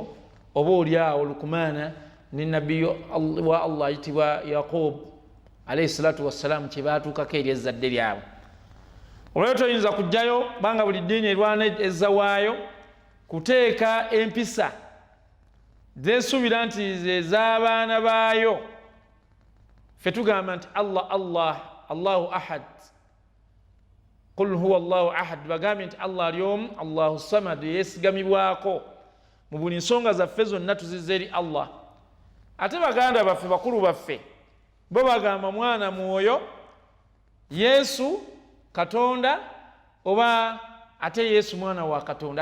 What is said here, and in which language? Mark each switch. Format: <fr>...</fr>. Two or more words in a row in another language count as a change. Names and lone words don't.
<lg>Oba oliawo Lukumaana ne nabbi wa Allah ayitibwa Yaqub</lg> <ar>عليه الصلاة والسلام</ar> <lg>kye baatuukako eri ezzadde lyabwe. Olwekyo toyinza kujjayo banga buli ddiini erwana ezzawaayo kuteeka empisa zesuubira nti ez'abaana baayo. Ffe tugamba nti</lg> <ar>الله أحد، قل هو الله أحد,</ar> <lg>bagambye nti Allah ali omu,</lg> <ar>الله صمد,</ar> <lg>yeesigamibwako mu buli nsonga zaffe zonna tuzizza eri Allah. Ate baganda baffe bakulu baffe bo bagamba mwana mwoyo, Yesu Katonda, oba ate Yesu mwana wa Katonda.</lg>